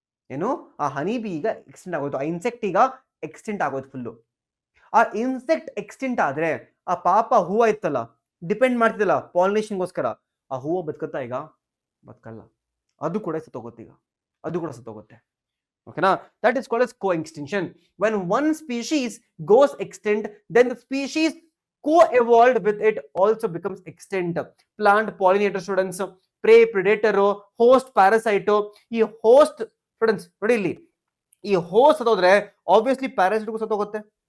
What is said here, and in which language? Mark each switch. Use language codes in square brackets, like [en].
[kn] ಏನು, ಆ honey bee ಈಗ ಎಕ್ಸ್ಟೆಂಟ್ ಆಗೋಯ್ತು, ಆ ಇನ್ಸೆಕ್ಟ್ ಈಗ ಎಕ್ಸ್ಟೆಂಟ್ ಆಗೋಯ್ತು ಫುಲ್ಲು. ಆ ಇನ್ಸೆಕ್ಟ್ ಎಕ್ಸ್ಟೆಂಟ್ ಆದ್ರೆ ಆ ಪಾಪ ಹೂವು ಇತ್ತಲ್ಲ, ಡಿಪೆಂಡ್ ಮಾಡ್ತಿದ್ದಲ್ಲ ಪಾಲಿನೇಷನ್ಗೋಸ್ಕರ, ಆ ಹೂವು ಬದುಕತ್ತಾ ಈಗ? ಬದುಕಲ್ಲ, ಅದು ಕೂಡ ಸತ್ತೋಗುತ್ತೆ. [en] ಓಕೆನಾ, that is called as co-extinction. When one species goes extinct, then the species co-evolved with it also becomes extinct. Plant pollinator students, prey predator, host parasite. [kn] ಈ ಹೋಸ್ಟ್ ಸ್ಟೂಡೆಂಟ್ಸ್ ನೋಡಿ, ಇಲ್ಲಿ ಈ ಹೋಸ್ಟ್ ಸತ್ತೋದ್ರೆ ಆಬ್ವಿಯಸ್ಲಿ ಪ್ಯಾರಾಸೈಟ್ ಸತ್ತೋಗುತ್ತೆ.